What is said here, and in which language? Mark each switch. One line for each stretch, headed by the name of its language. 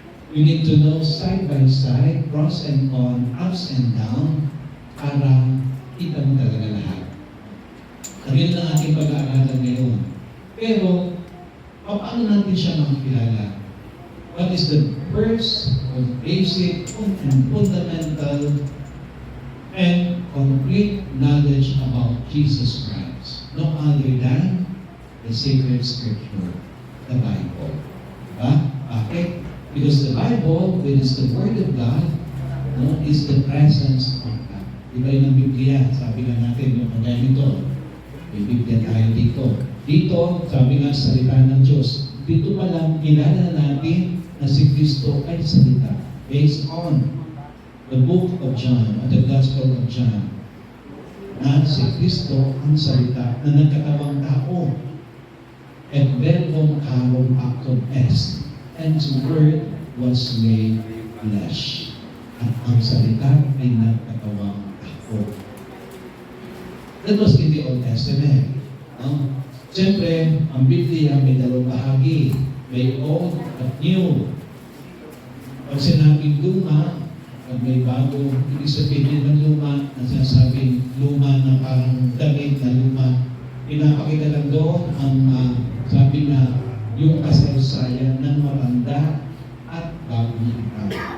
English: You need to know side by side, pros and cons, ups and down,
Filipino: para kita mo talaga lahat. Yun ang ating pag-aaralan ngayon. Pero, paano natin siya makikilala?
English: What is the first, basic, and fundamental, and complete knowledge about Jesus Christ? No other than the sacred scripture, the Bible. Bakit? Because the Bible, which is the Word of God, is the presence of God.
Filipino: Diba yun ang Biblia? Sabi nga natin, yung kagaya nito, may Biblia tayo dito. Dito, sabi nga, salita ng Diyos. Dito pa lang, kilala natin na si Kristo ay salita.
English: Based on the book of John, or the Gospel of John,
Filipino: na si Kristo ang salita na nagkatawang tao.
Latin: Et verbum carum actum est,
English: and the Word was made flesh.
Filipino: at ang salita ay nagkatawang ako.
English: That was in the Old Testament. No?
Filipino: Siyempre, ang Biblia may dalawang bahagi. May Old at New. Pag sinabing luma, pag may bago, ibig sabihin ng luma, nasasabing luma na parang damit na luma. Pinapakita lang doon ang sabi na yung kasaysayan ng matanda at bagong tipan.